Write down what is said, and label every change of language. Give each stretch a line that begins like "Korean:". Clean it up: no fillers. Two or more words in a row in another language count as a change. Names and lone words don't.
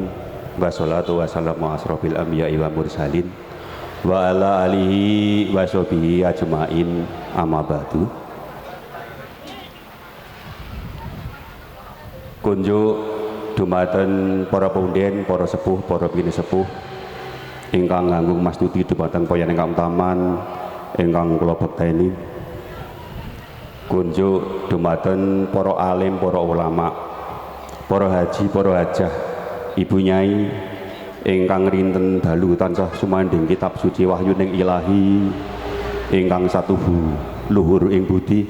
Arabic: والصلاة والسلام أشرف الأنبياء والمرسلين وعلى آله وصحبه أجمعين أما بعد.
Javanese: Kunjuk dumateng para punden, para sepuh, para bini sepuh ingkang nganggung mastuti dumateng poyan ingkang taman ingkang kula bekteni. Kunjuk dumateng para alim, para ulama, para haji, para hajah, ibu nyai ingkang rinten dalu tansah sumandhing kitab suci wahyuning ilahi ingkang satuhu luhur ing budi.